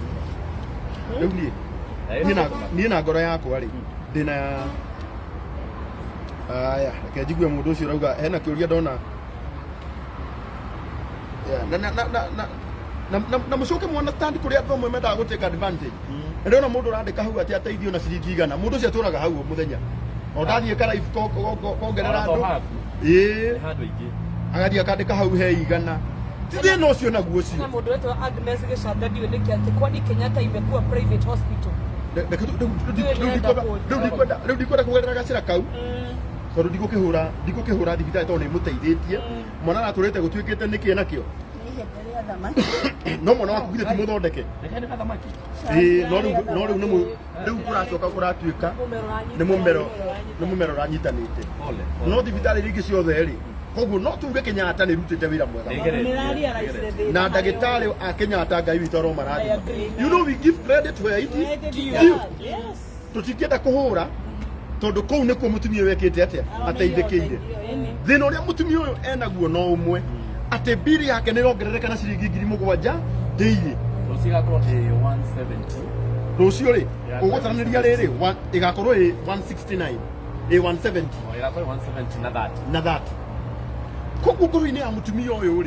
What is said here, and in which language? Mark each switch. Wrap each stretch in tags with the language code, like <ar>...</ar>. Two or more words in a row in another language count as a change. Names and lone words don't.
<ki>riu ni na ngoro yakwa ri ndina aya reke njigue mundu ucio rauga hena kiuria ndona na mucoke mwana stand kuria andũ amwe mendaga</ki> <en>gũtake advantage</en> <ki>ndĩrona mũndũ ũrandĩka hau atĩ ateithio na ciringi igana mũndũ ũcio atũraga hau mũthenya o ndathiĩ karaibu kongerera andũ handũ ingĩ agathiĩ akandĩka hau he igana thĩna ũcio naguo ũcio na mũndũ wetwo Agnes Gĩcanda ndiũĩ nĩkĩ atĩ</ki> <sw>kwani Kenyatta imekuwa</sw> <en>private hospital</en> <ki>rĩu ndikwenda kũgerera gacĩra kau tondũ ndigũkĩhũra thibitarĩ tondũ nĩmũteithĩtie mwana aratũrĩte gũtuĩkĩte nĩkĩ nakĩo no mwana waku githĩ ti mũthondeke no rĩu kũracoka kũratuĩka nĩ mũmero ũranyitanĩte no thibitarĩ iria ingĩ ciothe rĩ koguo no tuge Kenyatta nĩ rutĩte wĩra mwega na ndagĩtarĩ a Kenyatta Ngai witũ aromarathima</ki> <en>you know we give credit where it is due</en> <ki>tũtingĩenda kũhũra tondu kuu nikuo mutumia wekite atia ateithĩkĩire thĩna ũrĩa mutumia ũyũ enaguo no ũmwe atĩ biri yake nĩ ĩrongerereka na ciringi 7,000 daily rũciũ rĩ ũgũtaranĩria rĩrĩ ĩgakorwo ĩ 169 ĩ 170 na 30 koguo ngoro-inĩ ya mutumia ũyũ rĩ</ki>